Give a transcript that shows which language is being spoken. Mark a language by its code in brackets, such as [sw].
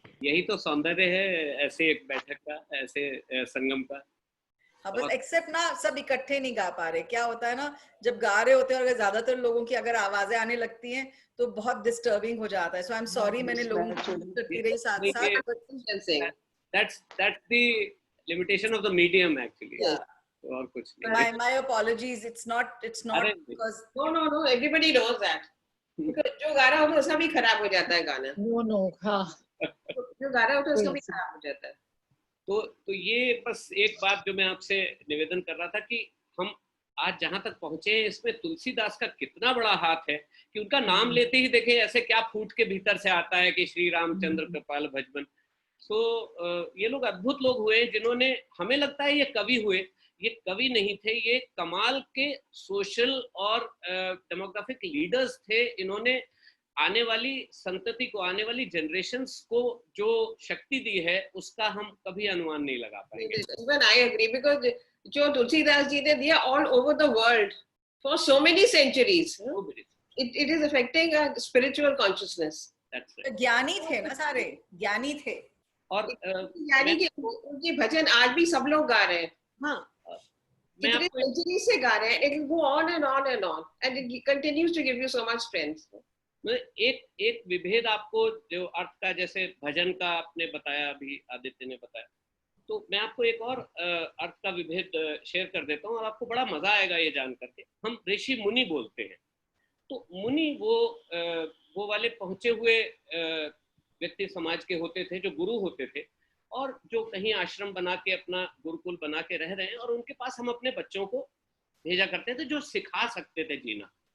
[hi] यही तो सौंदर्य है ऐसे एक बैठक का, ऐसे संगम का। हाँ, बस एक्सेप्ट ना सब इकट्ठे नहीं गा पा रहे। क्या होता है ना, जब गा रहे होते हैं और अगर ज्यादातर लोगों की अगर आवाजें आने लगती हैं तो बहुत डिस्टर्बिंग हो जाता है। [en] so I am sorry, [hi] मैंने लोगों को करती रही साथ साथ। [en] That's the limitation of the medium actually. [hi] और कुछ नहीं। [en] My apologies. It's not because no everybody knows that. [hi] जो गा रहा होता है उसका भी खराब हो जाता है गाना। नो हाँ, जो गा रहा होता है उसका भी खराब हो जाता है। तो ये बस एक बात जो मैं आपसे निवेदन कर रहा था कि हम आज जहां तक पहुंचे हैं इसमें तुलसीदास का कितना बड़ा हाथ है कि उनका नाम लेते ही देखें ऐसे क्या फूट के भीतर से आता है कि श्री रामचंद्र कृपाल भजबन। सो ये लोग अद्भुत लोग हुए जिन्होंने, हमें लगता है ये कवि हुए, ये कवि नहीं थे, ये कमाल के सोशल और डेमोग्राफिक लीडर्स थे। इन्होंने आने वाली संतति को, आने वाली जनरेशंस को जो शक्ति दी है उसका हम कभी अनुमान नहीं लगा पाएंगे। [en] Even I agree, because [hi] जो तुलसीदास जी ने दिया [en] all over the world for so many centuries, it is affecting a spiritual consciousness. That's right. [hi] ज्ञानी थे ना, सारे ज्ञानी थे, और यानी कि उनके भजन आज भी सब लोग गा रहे हैं। हाँ, कितने centuries से गा रहे हैं, [en] it will go on and on and on, and it continues to give you so much strength. [hi] एक विभेद आपको जो अर्थ का, जैसे भजन का आपने बताया, अभी आदित्य ने बताया, तो मैं आपको एक और अर्थ का विभेद शेयर कर देता हूँ और आपको बड़ा मजा आएगा ये जान करके। हम ऋषि मुनि बोलते हैं, तो मुनि वो वाले पहुंचे हुए व्यक्ति समाज के होते थे, जो गुरु होते थे और जो कहीं आश्रम बना के अपना गुरुकुल बना के रह रहे हैं, और उनके पास हम अपने बच्चों को भेजा करते थे जो सिखा सकते थे जीना।